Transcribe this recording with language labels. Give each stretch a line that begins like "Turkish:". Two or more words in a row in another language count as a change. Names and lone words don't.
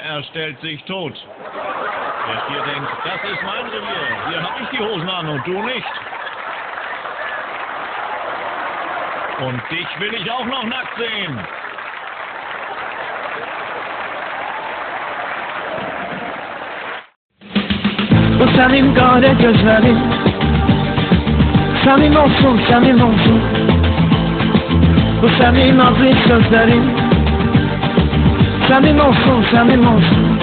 German: Er stellt sich tot. Der Stier denkt, das ist mein Revier. Hier habe ich die Hosen an und du nicht. Und dich will ich auch noch nackt sehen.
Turkish: Bu senin kare gözlerin, samim olsun. Bu senin aziz sözlerin, samim olsun.